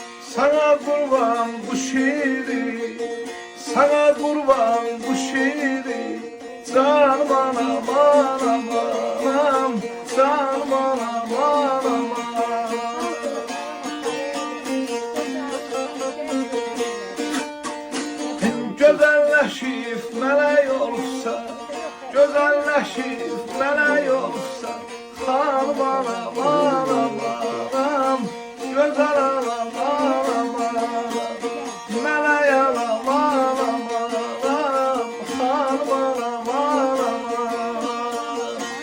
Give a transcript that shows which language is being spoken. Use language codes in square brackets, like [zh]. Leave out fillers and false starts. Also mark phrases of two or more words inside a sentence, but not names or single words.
[tr] Sana kurban bu şiiri, sana kurban bu şiiri. [az] Canım anam anam anam, canım anam anam anam. Güzelleşip mələk olsa, güzelleşip mələk olsa, xanım anam anam anam, gözəl anam anam anam, mələk anam anam anam, xanım anam anam anam.